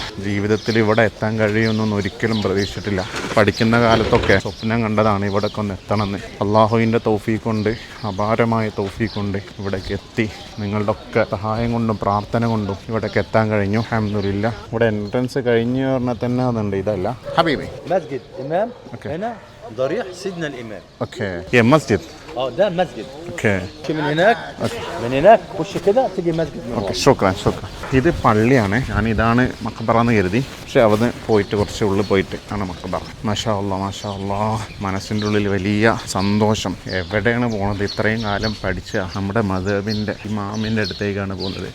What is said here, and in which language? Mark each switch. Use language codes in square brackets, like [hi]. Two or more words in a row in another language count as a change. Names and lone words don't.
[ml] ജീവിതത്തിൽ ഇവിടെ എത്താൻ കഴിയുമെന്നൊന്നും ഒരിക്കലും പ്രതീക്ഷിച്ചിട്ടില്ല. പഠിക്കുന്ന കാലത്തൊക്കെ സ്വപ്നം കണ്ടതാണ് ഇവിടെയൊക്കെ ഒന്ന് എത്തണമെന്ന്. അള്ളാഹുവിൻ്റെ തൗഫീഖ് കൊണ്ട്, അപാരമായ തൗഫീഖ് കൊണ്ട് ഇവിടേക്ക് എത്തി. നിങ്ങളുടെ ഒക്കെ സഹായം കൊണ്ടും പ്രാർത്ഥന കൊണ്ടും ഇവിടേക്ക് എത്താൻ കഴിഞ്ഞു. അൽഹംദുലില്ലാ. ഇവിടെ എൻട്രൻസ് കഴിഞ്ഞ് പറഞ്ഞാൽ തന്നെ അതുണ്ട്. ഇതല്ല ഹബീബി [ar] مسجد إمام. هنا ضريح سيدنا الإمام. اوكي يا مسجد. ده مسجد. اوكي. من هناك. من هناك خش كده تيجي مسجد. [ml] ഓക്കെ, ശുക്രാൻ. ഇത് പള്ളിയാണ്. ഞാൻ ഇതാണ് മഖ്ബറ എന്ന് കരുതി. പക്ഷെ അവിടെ പോയിട്ട് കുറച്ച് ഉള്ളിൽ പോയിട്ട് ആണ് മഖ്ബറ. [ar] ما شاء الله, ما شاء الله. [ml] മനസ്സിൻ്റെ ഉള്ളിൽ വലിയ സന്തോഷം. എവിടെയാണ് പോകുന്നത്? ഇത്രയും കാലം പഠിച്ച നമ്മുടെ മദ്ഹബിൻ്റെ ഇമാമിൻ്റെ അടുത്തേക്കാണ് പോകുന്നത്.